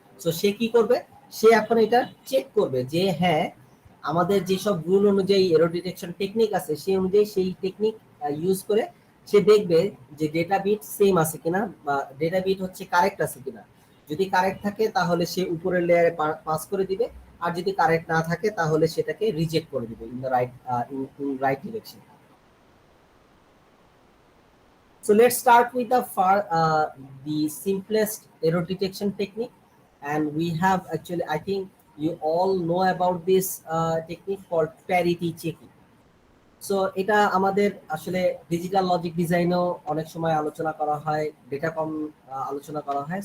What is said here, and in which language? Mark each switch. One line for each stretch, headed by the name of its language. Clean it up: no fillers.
Bangla: So সে কি করবে, সে এখন এটা চেক করবে যে হ্যাঁ আমাদের যেসব রুল অনুযায়ী এরর ডিটেকশন টেকনিক আছে সেই অনুযায়ী সেই টেকনিক ইউজ করে সে দেখবে যে ডেটা বিট সেম আছে কিনা বা ডেটা বিট হচ্ছে কারেক্ট আছে কিনা। যদি কারেক্ট থাকে তাহলে সে উপরের লেয়ারে পাস করে দিবে, আর যদি কারেক্ট না থাকে তাহলে সেটাকে রিজেক্ট করে দিবে
English: In the right direction. So let's start with the simplest error detection technique, and we have actually, I think you all know about this technique called parity checking.
Bangla: So এটা আমাদের আসলে digital logic ডিজাইনেও অনেক সময় আলোচনা করা হয়, data কম আলোচনা করা হয়।